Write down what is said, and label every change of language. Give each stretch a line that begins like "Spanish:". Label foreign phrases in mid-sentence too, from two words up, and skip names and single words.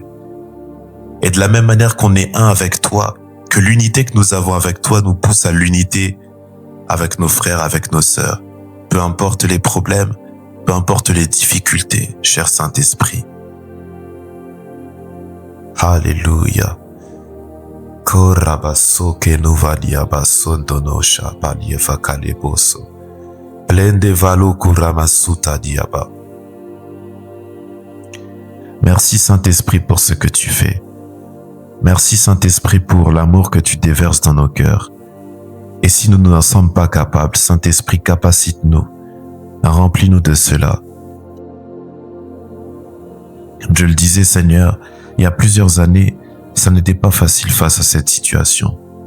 French: Et de la même manière qu'on est un avec toi, que l'unité que nous avons avec toi nous pousse à l'unité avec nos frères, avec nos sœurs. Peu importe les problèmes, peu importe les difficultés, cher Saint-Esprit. Alléluia. Korabaso ke nuvalia basondonosha palieva kaleboso. Blende valo kuramasuta diaba. Merci Saint-Esprit pour ce que tu fais. Merci Saint-Esprit pour l'amour que tu déverses dans nos cœurs. Et si nous n'en sommes pas capables, Saint-Esprit, capacite-nous, remplis-nous de cela. Je le disais, Seigneur, il y a plusieurs années, ça n'était pas facile face à cette situation.